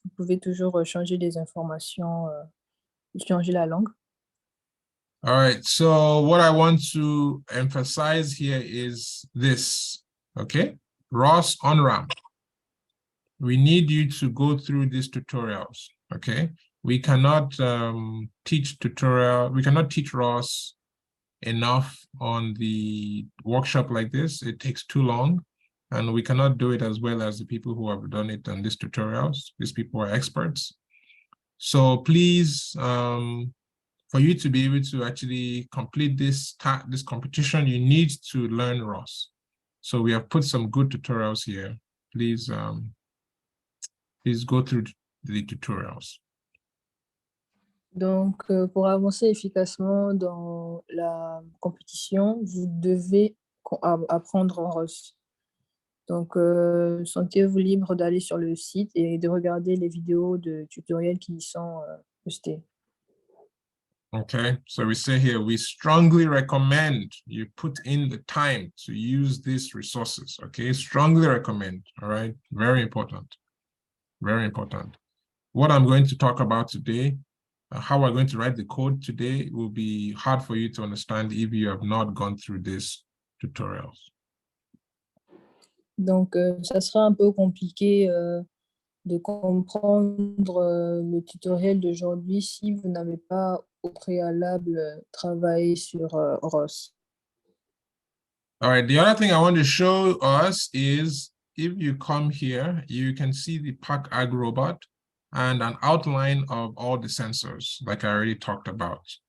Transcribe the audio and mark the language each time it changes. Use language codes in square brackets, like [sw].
[fr] Vous pouvez toujours changer les informations, changer la langue. [en] All right, so what I want to emphasize here is this, okay? Ross on-ramp. We need you to go through these tutorials, okay? We cannot teach Ross enough on the workshop like this. It takes too long, and we cannot do it as well as the people who have done it on these tutorials. These people are experts. So please, for you to be able to actually complete this competition, you need to learn Ross. So we have put some good tutorials here. Please, please go through the tutorials. [fr] Donc, pour avancer efficacement dans la compétition, vous devez apprendre en Ross. Donc, sentez-vous libre d'aller sur le site et de regarder les vidéos de tutoriels qui y sont postées. [en] Okay, so we say here, we strongly recommend you put in the time to use these resources, okay? Strongly recommend, all right? Very important, very important. What I'm going to talk about today, how we're going to write the code today will be hard for you to understand if you have not gone through these tutorials. [fr] Donc, ça sera un peu compliqué de comprendre le tutoriel d'aujourd'hui si vous n'avez pas au préalable travaillé sur Ross. [en] All right, the other thing I want to show us is if you come here, you can see the PARC Ag robot and an outline of all the sensors, like I already talked about.